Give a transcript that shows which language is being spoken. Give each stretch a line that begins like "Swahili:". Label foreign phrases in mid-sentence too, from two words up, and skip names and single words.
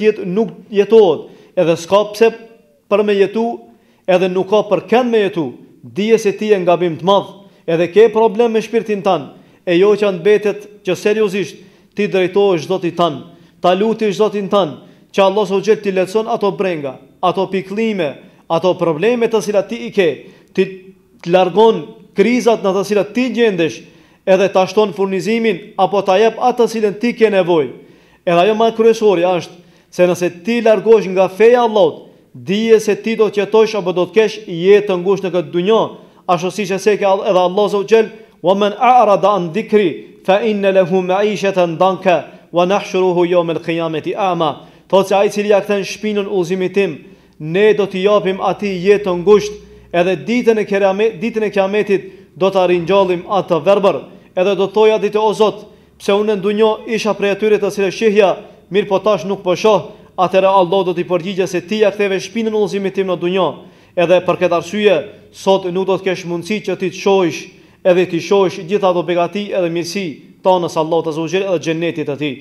Albanian: jetë nuk jetohet, edhe s'ka pse për me jetu, edhe nuk ka për kënd me jetu, dije se ti e ngabim të madh, edhe ke problem me shpirtin tan, e jo që mbetet që seriozisht ti drejtohesh Zotit tan, ta lutesh Zotin tan, që Allah Zogjel ti lehtëson ato brenga, ato pikëllime, ato probleme të cilat ti I ke, ti të largon krizat në të cilat ti gjendesh, edhe ta shton furnizimin apo ta jep atë të cilën ti ke nevojë. Edhe ajo më kryesorja është se nëse ti largohesh nga feja e Allahut, dije se ti do të jetosh apo do të kesh jetë të ngushtë në këtë dunjë, ashtu siç e thekë edhe Allah Zogjel,
Arabic: "ومن أعرض عن ذكري فإن له معيشة ضنكا ونحشره يوم القيامة أعمى."
Albanian: Thotë se ai I cili ja kthen shpinën udhëzimit tim, ne do t'i japim atij jetë të ngushtë, edhe ditën e kiametit do ta ringjallim atë verbër, edhe do thoja ditë o Zot, pse unë në dunjë isha prej atyre të cilët shihja, mirë po tash nuk po shoh, atëherë Allah do t'i përgjigje se ti ja ktheve shpinën udhëzimit tim në dunjë, edhe për këtë arsye sot nuk do të kesh mundësi që ti të shohësh, edhe ti shohësh gjithë ato begati edhe mirësi tonës Allahut
Arabic: عز وجل
Albanian: edhe xhenetit të tij.